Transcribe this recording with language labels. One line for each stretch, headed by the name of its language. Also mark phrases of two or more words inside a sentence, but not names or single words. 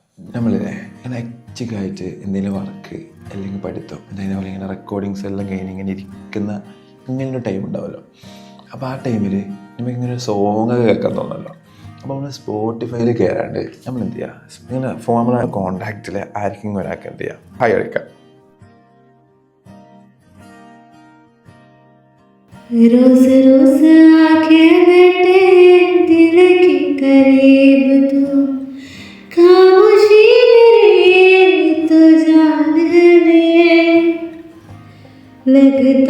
Malayalam: നമ്മളില്ലേ ഇങ്ങനെ ഹെക്റ്റിക്കായിട്ട് എന്തെങ്കിലും വർക്ക് അല്ലെങ്കിൽ പഠിത്തം അതേപോലെ ഇങ്ങനെ റെക്കോർഡിങ്സ് എല്ലാം കഴിഞ്ഞ് ഇങ്ങനെ ഇരിക്കുന്ന ഇങ്ങനൊരു ടൈം ഉണ്ടാവുമല്ലോ. അപ്പോൾ ആ ടൈമിൽ നമുക്കിങ്ങനെ ഒരു സോങ് കേൾക്കാൻ തോന്നല്ലോ. അപ്പോൾ നമ്മൾ സ്പോട്ടിഫൈയിൽ കയറാണ്ട് നമ്മൾ എന്ത് ചെയ്യുക, ഇങ്ങനെ നമ്മളെ കോണ്ടാക്റ്റിൽ ആർക്കെങ്കിലും ഒരാൾക്ക് എന്ത് ചെയ്യുക, ഹായ് അടിക്കാം.
Hindi: रोज रोज आके बैठे दिल के करीब तू, खामोशी मेरी तो जान ले, लगता